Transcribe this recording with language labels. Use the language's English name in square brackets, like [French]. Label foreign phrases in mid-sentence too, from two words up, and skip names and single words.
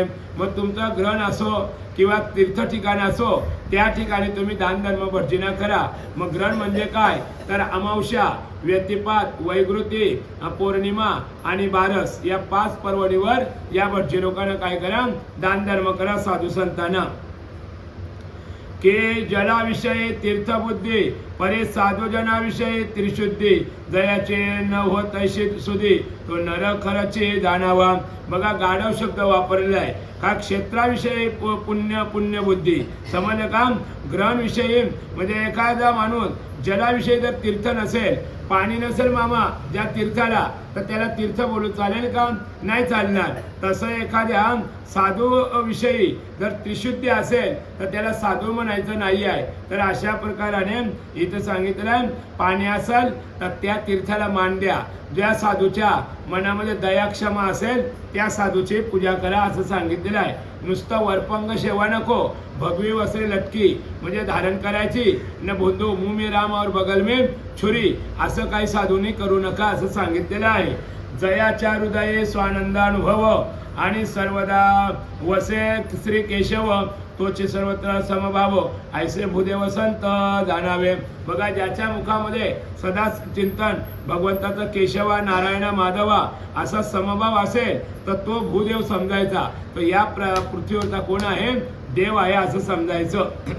[Marathi] मग तुमचं ग्रहण असो किंवा तीर्थ ठिकाण असो, त्या ठिकाणी तुम्ही दान धर्म भटजीना करा. मग ग्रहण म्हणजे काय? तर अमावस्या, व्यतिपात, वैगृती, पौर्णिमा आणि बारस या 5 पर्वणीवर या भटजी लोकांना काय करा? दान धर्म करा साधू संतांना. के जलाविषयी तीर्थबुद्धी, परे साधूजनाविषयी त्रिशुद्धी, जयाचे न होत ऐशी सुधी, तो नर खरचे जाणावा. बघा गाढव शब्द वापरलेला आहे का? क्षेत्राविषयी पुण्य बुद्धी समजलं का? ग्रहण विषयी म्हणजे एखादा माणूस जलाविषयी जर तीर्थ नसेल, पाणी नसेल मामा ज्या तीर्थाला, तर त्याला तीर्थ बोलू चालेल का? नाही चालणार. तसं एखाद्या साधू विषयी जर त्रिशुद्धी असेल तर त्याला साधू म्हणायचं नाही आहे. तर अशा प्रकाराने इथं सांगितलं, पाणी असेल तर त्या तीर्थाला मान द्या. ज्या साधूच्या मनामध्ये दयाक्षमा असेल त्या साधूची पूजा करा असं सांगितलेलं आहे. नुसतं वरपंग सेवा नको, भगवी वस्त्रे लटकी म्हणजे धारण करायची न, बोंधू [Hindi] मुँह में राम और बगल में छुरी, [Marathi] असं काही साधूंनी करू नका असं सांगितलेलं आहे. जयाच्या हृदये स्वानंदानुभव आणि सर्वदा वसे श्री केशव तोचे सर्वत्र समभाव ऐसे भूदेव संत जाणावे. बघा, ज्याच्या मुखामध्ये सदा चिंतन भगवंताचा केशवा नारायणा माधवा असा समभाव असेल तर तो भूदेव समजायचा. तर या पृथ्वीवरचा कोण आहे? देव आहे असं समजायचं.